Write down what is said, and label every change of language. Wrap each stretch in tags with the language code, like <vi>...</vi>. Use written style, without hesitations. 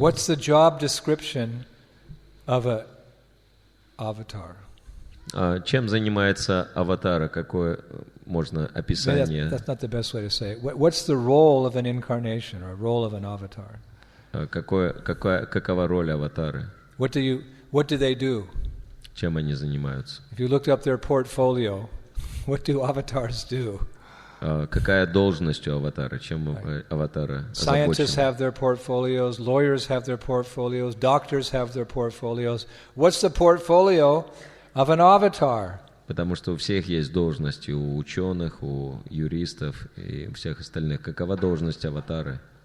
<en>What's the job description of an avatar?</en> <ru>Чем занимается аватара? Какое можно описание?</ru> <en>That's not the best way to say it. What's the role of an incarnation or role of an avatar?</en> <ru>Какова роль аватары?</ru> <en>What do they do?</en> <ru>Чем они занимаются?</ru> <en>If you looked up their portfolio, what do avatars do?</en> <ru>Какая должность у аватара? Чем аватара</ru> <en>Scientists</en> <ru>озабочен?</ru> <en>have their portfolios, lawyers have their portfolios, doctors have their portfolios. What's the portfolio of an avatar?</en> <ru>Потому что у всех есть должности, у ученых, у юристов и у всех остальных. Какова должность аватары?</ru>